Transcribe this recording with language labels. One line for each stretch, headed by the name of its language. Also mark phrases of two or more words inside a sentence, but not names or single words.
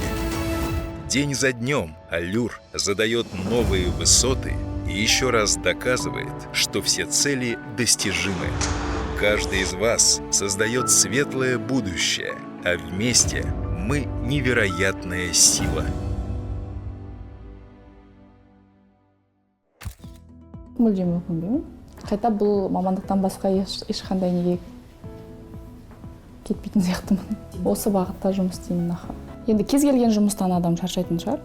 Russian: День за днем «Аллюр» задает новые высоты и еще раз доказывает, что все цели достижимы. Каждый из вас создает светлое будущее, а вместе мы невероятная сила.
Kazakh: Мүлдем өкінбеймін. Қайта бұл мамандықтан басқа ешқандай неге кетпейтін сияқтымын. Осы бағытта жұмыс істеймін аха. Енді кез келген жұмыстан адам шаршайтын шығар.